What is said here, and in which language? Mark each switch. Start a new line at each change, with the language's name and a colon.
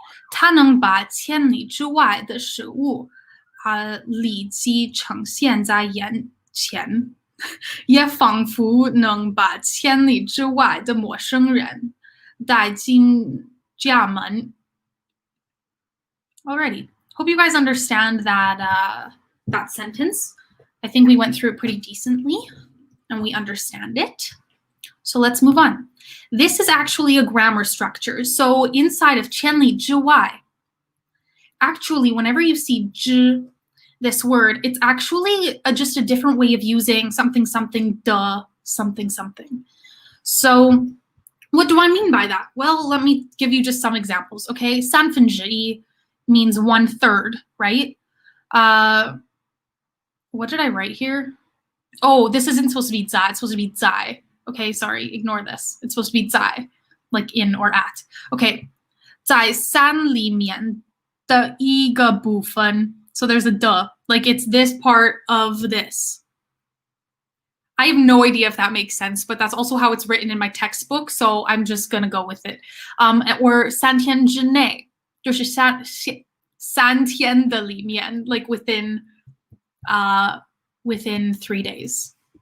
Chinese: 它能把千里之外的事物立即呈现在眼前，也仿佛能把千里之外的陌生人带进家门.
English: Alrighty. Hope you guys understand that sentence. I think we went through it pretty decently and we understand it. So let's move on. This is actually a grammar structure. So inside of 千里之外, actually, whenever you see 之, this word, it's actually just a different way of using something, the, something. So what do I mean by that? Well, let me give you just some examples, okay? 三分之一 means 1/3, right? What did I write here? Oh, this isn't supposed to be 在, it's supposed to be 在. Okay, sorry, ignore this. It's supposed to be 在, like in or at.
Chinese: Okay, 在三里面的一个部分.
English: So there's a de, like it's this part of this. I have no idea if that makes sense, but that's also how it's written in my textbook, so I'm just gonna go with it.
Chinese: Or 三天之内, 就是三天的里面,
English: like within 3 days.